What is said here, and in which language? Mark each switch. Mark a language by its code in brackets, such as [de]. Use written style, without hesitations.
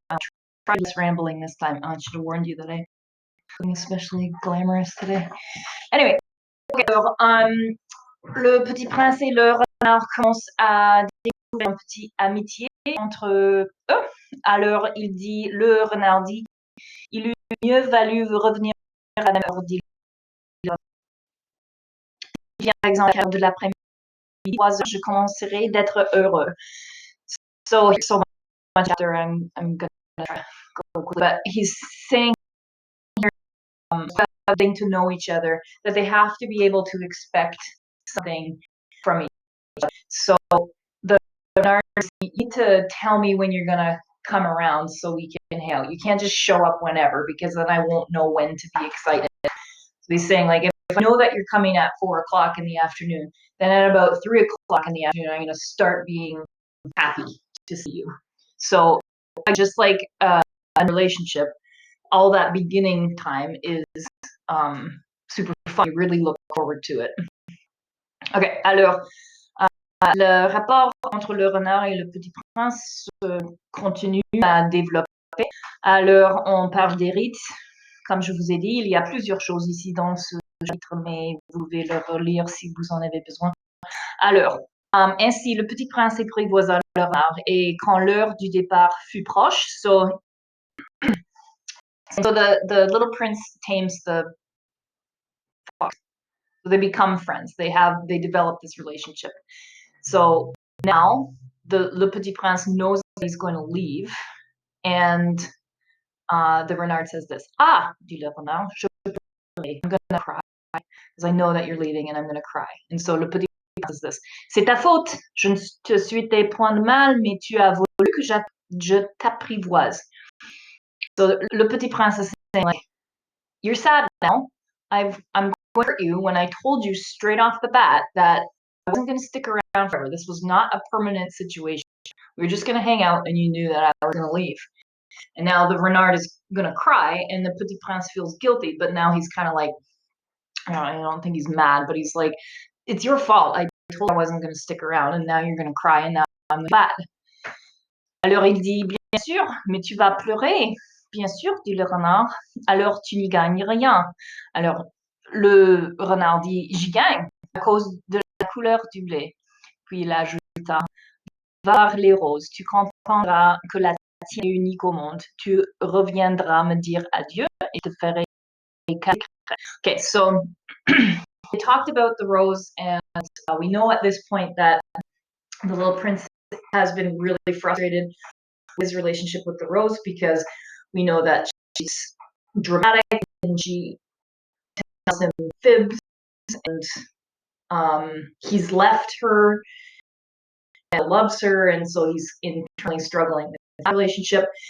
[en] I'll try less rambling this time. I should have warned you that I'm especially glamorous today. [fr] Anyway, okay, alors, le petit prince et le renard commencent à découvrir une petite amitié entre eux. Alors, le renard dit, il eût mieux valu revenir à la même heure, dit le renard. Viens par exemple à l'heure de l'après-midi, 3 heures, je commencerai d'être heureux. [en] So, here's so much after I'm gonna go quickly, but he's saying getting to know each other, that they have to be able to expect something from each other. So the narcissist, you need to tell me when you're gonna come around so we can hang out. You can't just show up whenever because then I won't know when to be excited. So he's saying like if I know that you're coming at 4 o'clock in the afternoon, then at about 3 o'clock in the afternoon I'm gonna start being happy to see you. So just like a relationship, all that beginning time is super fun. You really look forward to it. [fr] Ok, alors, le rapport entre le renard et le petit prince continue à développer. Alors, on parle des rites. Comme je vous ai dit, il y a plusieurs choses ici dans ce chapitre, mais vous pouvez le relire si vous en avez besoin. Alors, ainsi, le petit prince apprivoisa le renard, et quand l'heure du départ fut proche, [en] so the little prince tames the fox. So they become friends. They develop this relationship. So now le petit prince knows that he's going to leave, and the renard says this. [fr] Ah, dit le renard, je peux pleurer. [en] I'm gonna cry because I know that you're leaving and I'm gonna cry. And so le petit prince says this. [fr] C'est ta faute. Je ne te suis tes points de mal, mais tu as voulu que je t'apprivoise. [en] So le petit prince is saying like, you're sad now. I'm going to hurt you when I told you straight off the bat that I wasn't going to stick around forever. This was not a permanent situation. We were just going to hang out, and you knew that I was going to leave. And now the renard is going to cry, and the petit prince feels guilty, but now he's kind of like, I don't think he's mad, but he's like, it's your fault. I told you I wasn't going to stick around, and now you're going to cry, and now I'm bad. [fr] Alors il dit, bien sûr, mais tu vas pleurer. Bien sûr, dit le renard. Alors tu n'y gagnes rien. Alors le renard dit, j'y gagne à cause de la couleur du blé. Puis il ajouta, va voir les roses, tu comprendras que la tienne est unique au monde. Tu reviendras me dire adieu et te ferai cadeau. [en] Okay, so we talked about the rose, and we know at this point that the little prince has been really frustrated with his relationship with the rose because we know that she's dramatic and she tells him fibs, and he's left her and loves her, and so he's internally struggling with that relationship.